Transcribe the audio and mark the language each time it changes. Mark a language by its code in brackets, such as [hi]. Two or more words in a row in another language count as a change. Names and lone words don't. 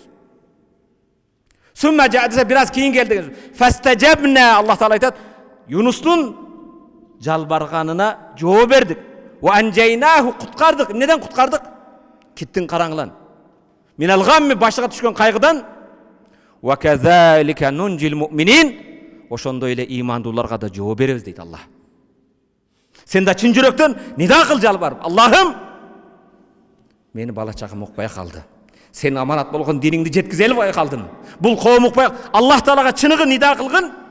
[ar] ثم جاء [ky] десе бир аз кийин келди деген сөз. Фастажабна, Аллах Таала айтат, Юнустун жалбарганына жооп бердик. [ar] ونجيناه, куткардык. [ky] Эмнеден куткардык? Киттин караңгылан. [ar] من الغم, [ky] башыга түшкөн кайгыдан. [ar] وكذلك ننجي المؤمنين. [ky] Ошондой эле имандууларга да жооп беребиз дейт Аллах. Сен да чын жүрөктөн нида кыл жалбарып, Аллахым, мени бала чагым укпай калды. Сен аманат болгон диниңди жеткизе албай калдым. Бул коом укпай, Аллах Таалага чыныгы нида кылгын.